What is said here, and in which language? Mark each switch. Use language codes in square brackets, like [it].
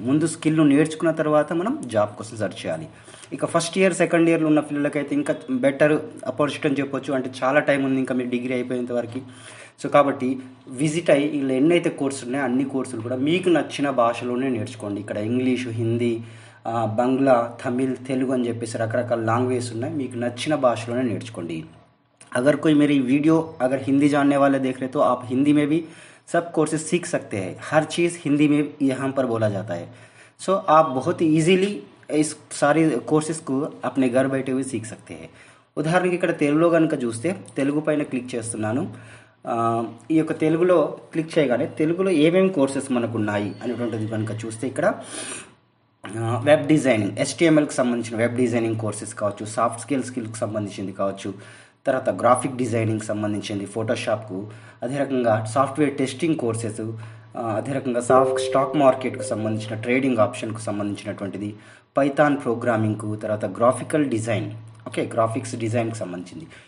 [te] ముందు స్కిల్ నేర్చుకున్న తర్వాత మనం జాబ్ కోసం సెర్చ్ చేయాలి. ఇక ఫస్ట్ ఇయర్ సెకండ్ ఇయర్లో ఉన్న పిల్లలకైతే ఇంకా బెటర్ ఆపర్చునిటీ అని చెప్పొచ్చు. అంటే చాలా టైం ఉంది ఇంకా మీరు డిగ్రీ అయిపోయేంత వరకు. సో కాబట్టి విజిట్ అయ్యి ఇలా ఎన్నైతే కోర్సులు ఉన్నాయో అన్ని కోర్సులు కూడా మీకు నచ్చిన భాషలోనే నేర్చుకోండి. ఇక్కడ ఇంగ్లీషు, హిందీ, బంగ్లా, తమిళ్, తెలుగు అని చెప్పేసి రకరకాల లాంగ్వేజెస్ ఉన్నాయి. మీకు నచ్చిన భాషలోనే నేర్చుకోండి. [hi] अगर कोई मेरी वीडियो अगर हिंदी जानने वाले देख रहे तो आप हिंदी में भी सब कोर्सेज सीख सकते हैं. हर चीज़ हिंदी में यहाँ पर बोला जाता है. सो आप बहुत ईजीली इस सारी कोर्सेज को अपने घर बैठे हुए सीख सकते हैं. [te] ఉదాహరణకి ఇక్కడ తెలుగులో కనుక చూస్తే తెలుగు పైన క్లిక్ చేస్తున్నాను. ఈ యొక్క తెలుగులో క్లిక్ చేయగానే తెలుగులో ఏమేమి కోర్సెస్ మనకు ఉన్నాయి అనేటువంటిది కనుక చూస్తే ఇక్కడ వెబ్ డిజైనింగ్, HTMLకి సంబంధించిన వెబ్ డిజైనింగ్ కోర్సెస్ కావచ్చు, సాఫ్ట్ స్కిల్కి సంబంధించింది కావచ్చు, తర్వాత గ్రాఫిక్ డిజైనింగ్ సంబంధించింది ఫోటోషాప్కు, అదే రకంగా సాఫ్ట్వేర్ టెస్టింగ్ కోర్సెస్, అదే రకంగా స్టాక్ మార్కెట్కు సంబంధించిన ట్రేడింగ్ ఆప్షన్కు సంబంధించినటువంటిది, పైథాన్ ప్రోగ్రామింగ్కు, తర్వాత గ్రాఫికల్ డిజైన్, గ్రాఫిక్స్ డిజైన్కి సంబంధించింది.